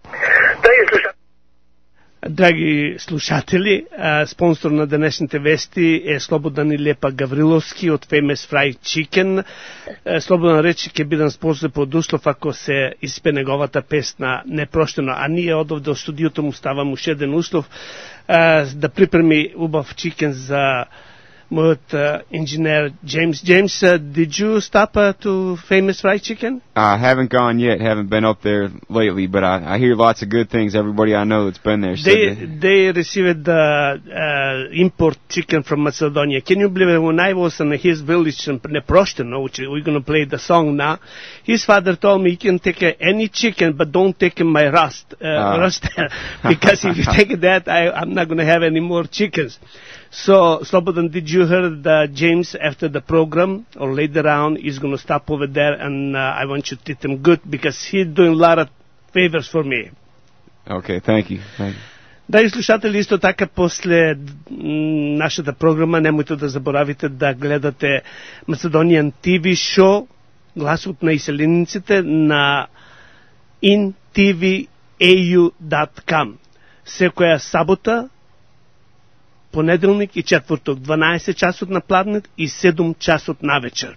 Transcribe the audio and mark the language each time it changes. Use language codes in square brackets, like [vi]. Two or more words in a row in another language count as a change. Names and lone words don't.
[mk] Драги слушатели, спонсор на денешните вести е Слободан и Лепа Гавриловски од Famous Fried Chicken. Слободан рече ќе бидам спонсор под услов ако се испе неговата песна Непроштено, а ние одовде од студиото му ставам уште еден услов да припреми убав чикен за мојот инженер James. [en] James, did you stop to Famous Fried Chicken? I haven't gone yet, haven't been up there lately, but I hear lots of good things. Everybody I know that's been there said they received the import chicken from Macedonia. Can you believe it? When I was in his village in Neprošteno, which we're going to play the song now, his father told me, you can take any chicken, but don't take my rust, because if you take that, I'm not going to have any more chickens. So, Slobodan, did you hear that James, after the program, or later on, is going to stop over there, and I want you to treat him good, because he's doing a lot of favors for me. Okay, thank you. Thank you. [mk] Драги слушатели, исто така после нашата програма немојте да заборавите да гледате [en] Macedonian TV [mk] шоу Гласот на иселениците на intvau.com. Секоја сабота, понеделник и четврток, 12 часот на пладнет и 7 часот на вечер.